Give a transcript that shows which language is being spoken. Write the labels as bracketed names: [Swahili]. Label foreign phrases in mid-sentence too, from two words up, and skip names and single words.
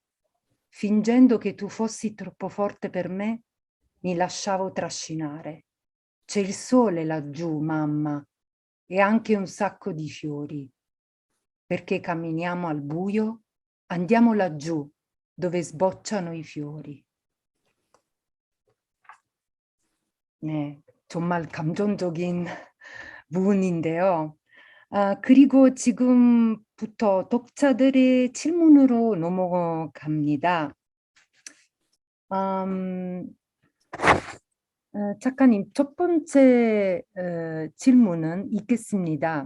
[Italian] Fingendo che tu fossi troppo forte per me, mi lasciavo trascinare. C'è il sole laggiù, mamma, e anche un sacco di fiori. Perché camminiamo al buio? Andiamo laggiù, dove sbocciano i fiori. [Korean] 네, 정말 감정적인 부분인데요. 그리고 지금부터 독자들의 질문으로 넘어갑니다. 작가님, 첫 번째 질문은 읽겠습니다.